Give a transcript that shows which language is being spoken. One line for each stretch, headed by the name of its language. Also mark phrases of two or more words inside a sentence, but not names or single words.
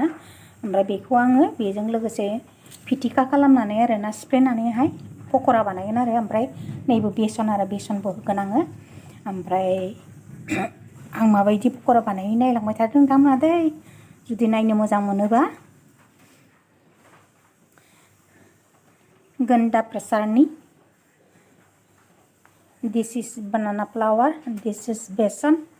Bodo: ओमफ्राय बेखौ आङो बेजों लोगोसे फिथिखा खालामनानै आरोना सिफ्लेनानैहाय पक'रा बानायगोन आरो ओमफ्राय नैबे बेसन आरो बेसनबो होगोन आङो ओमफ्राय आं माबायदि पक'रा बानायो नायलांबाय थादों नोंथांमोना दै जुदि नायनो मोजां मोनोबा गन्दा प्रसारनि
English: this is banana flower this is
Bodo: बेसन